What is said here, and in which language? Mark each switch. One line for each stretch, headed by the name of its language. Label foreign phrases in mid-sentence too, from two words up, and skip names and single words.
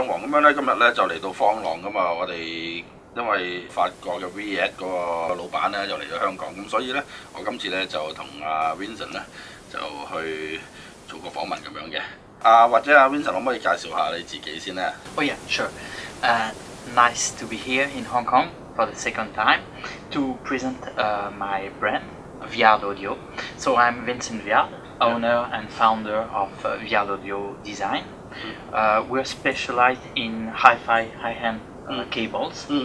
Cantonese: 樣咧，今日咧就嚟到方朗噶嘛，我哋因為法國嘅 Viard 嗰個老闆咧就嚟咗香港，咁所以咧我今次咧就同阿 Vincent 咧就去做個訪問咁樣嘅。或者阿 Vincent 可唔可以介紹下你自己先咧？
English: Oh yeah, sure. Nice to be here in Hong Kong for the second time to present my brand, Viard Audio. So I'm Vincent Viard, owner and founder of Viard Audio Design. We're specialized in hi-fi, high-end cables.